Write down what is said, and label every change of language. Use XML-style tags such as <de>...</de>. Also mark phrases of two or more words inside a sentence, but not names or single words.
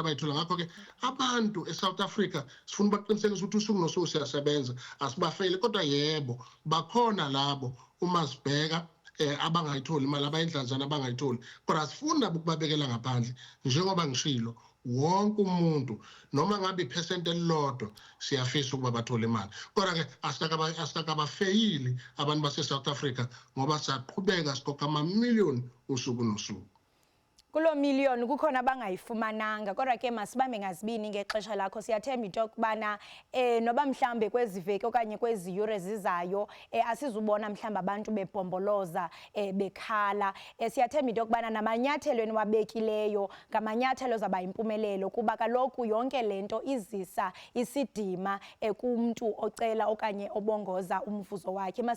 <zu>abayithola ngakho-ke abantu eSouth Africa sifuna baqinisekise ukuthi usuku nosuku siyasebenza asibafeyile kodwa yebo bakhona labo uma sibheka abangayitholi imali abayindlanzana abangayitholi kodwa asifuni nabo ukubabekela ngaphandle njengoba ngishilo wonke umuntu noma ngabe iphesenti elilodwa siyafisa ukuba bathole imali kodwa-ke asikabafeyili abantu base-South Africa ngoba siyaqhubeka sikhokha amamiliyoni usuku nosuku.</zu> <xh>kulo million kukhona abangayifumananga, kodwa ke masibambe ngazibini ngexesha lakho. Siyathemba into yokubana noba mhlambe kwezi veki okanye kwezi yure zizayo asizubona mhlambe abantu bebhomboloza bekhala. Siyathemba into yokubana namanyathelo eniwabekileyo ngamanyathelo zaba yimpumelelo, kuba kaloku yonke lento izisa isidima kumntu ocela okanye obongoza umvuzo wakhe.</xh>